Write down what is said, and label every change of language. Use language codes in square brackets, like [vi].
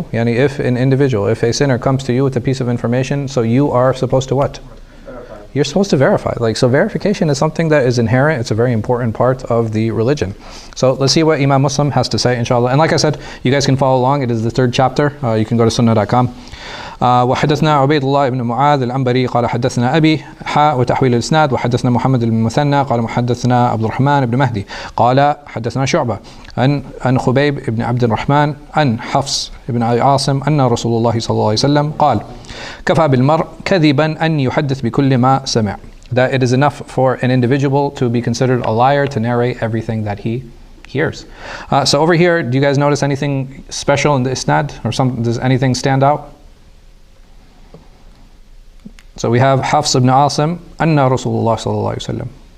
[en] If an individual, if a sinner comes to you with a piece of information, so you are supposed to what? Verify. You're supposed to verify. So verification is something that is inherent. It's a very important part of the religion. So let's see what Imam Muslim has to say, inshallah. And like I said, you guys can follow along. It is the 3rd chapter. You can go to sunnah.com. [ar] وحدثنا عبيد الله بن معاذ العنبري قال حدثنا أبي وتحويل الإسناد وحدثنا محمد بن المثنى قال محدثنا عبد الرحمن بن مهدي قال حدثنا شعبة عن خبيب بن عبد الرحمن عن حفص بن عاصم أن رسول الله صلى الله عليه وسلم قال كفى بالمرء كذبا أن يحدث بكل ما سمع. [en] That it is enough for an individual to be considered a liar to narrate everything that he hears. So over here, do you guys notice anything special in the isnad, or does anything stand out? So we have Hafs ibn Asim, [ar] Anna Rasulullah sallallahu alayhi wa sallam.